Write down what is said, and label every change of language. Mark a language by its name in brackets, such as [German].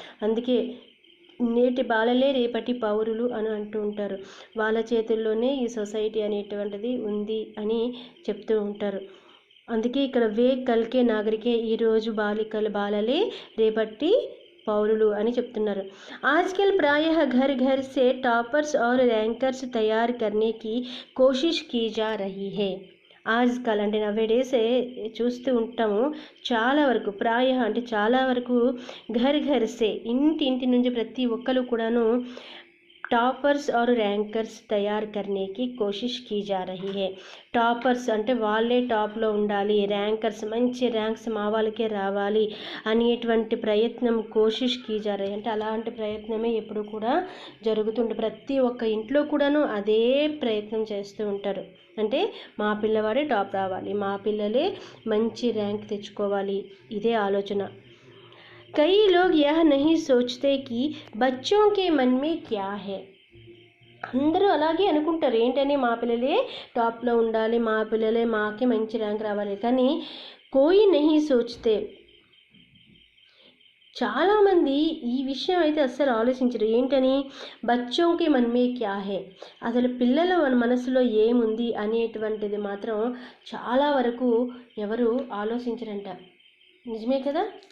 [Telugu] అందుకే నేటి బాలలే రేపటి పౌరులు అని అంటూ ఉంటారు. వాళ్ళ చేతుల్లోనే ఈ సొసైటీ అనేటువంటిది ఉంది అని చెప్తూ ఉంటారు. అందుకే ఇక్కడ [Hindi] వే కల్కే నాగరికే, [Telugu] ఈరోజు బాలలే రేపటి పౌరులు అని చెప్తున్నారు. [Hindi] ఆజ్కల్ ప్రాయः घर घर से टॉपर्स और रैंकर्स तैयार करने की कोशिश की जा रही है. [Telugu] ఆజ్కల్ అంటే నవేడేస్ చూస్తూ ఉంటాము. చాలా వరకు అంటే చాలా వరకు ఘర్ సే, ఇంటి నుంచి ప్రతి ఒక్కరు కూడాను టాపర్స్ ఆర్ ర్యాంకర్స్ తయారు [Hindi] కర్నేకి కోషిష్ కీ జా రహీ హై. [Telugu] టాపర్స్ అంటే వాళ్ళే టాప్లో ఉండాలి, ర్యాంకర్స్ మంచి ర్యాంక్స్ మా వాళ్ళకే రావాలి అనేటువంటి ప్రయత్నం [Hindi] కోషిష్ కీ జా రహీ [Telugu] అంటే అలాంటి ప్రయత్నమే ఎప్పుడు కూడా జరుగుతుంటుంది. ప్రతి ఒక్క ఇంట్లో కూడాను అదే ప్రయత్నం చేస్తూ ఉంటారు. అంటే మా పిల్లవాడే టాప్ రావాలి, మా పిల్లలే మంచి ర్యాంక్ తెచ్చుకోవాలి, ఇదే ఆలోచన. [Hindi] कई लोग यह नहीं सोचते कि बच्चों के मन में क्या है. [Telugu] అందరూ అలాగే అనుకుంటారు, ఏంటని మా పిల్లలే టాప్లో ఉండాలి, మా పిల్లలే మాకే మంచి ర్యాంక్ రావాలి. కానీ [Hindi] కోయి నహీ సోచ్తే, [Telugu] చాలామంది ఈ విషయం అయితే అస్సలు ఆలోచించరు. ఏంటని [Hindi] బచ్చోంకి మన్మే క్యా హే, [Telugu] అసలు పిల్లల మనసులో ఏముంది అనేటువంటిది మాత్రం చాలా వరకు ఎవరు ఆలోచించరంట. నిజమే కదా.